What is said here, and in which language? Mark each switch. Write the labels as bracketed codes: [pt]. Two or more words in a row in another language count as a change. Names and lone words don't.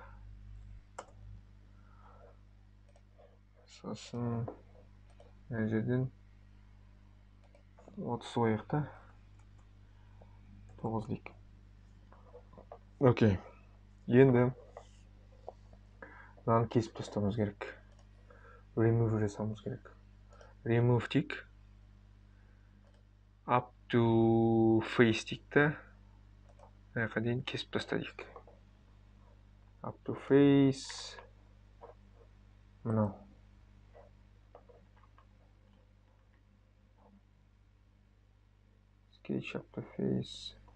[kk] Сосын мына жерден 30 қояйық та. 9 дейік. Окей. Енді мынаны кесіп тастауымыз керек. Remove жасауымыз керек. Remove дейік. [en] Up to face [kk] дейік та. Аяққа дейін кесіп таста дейік. [en] Up to face. Мынау. Sketch up to face.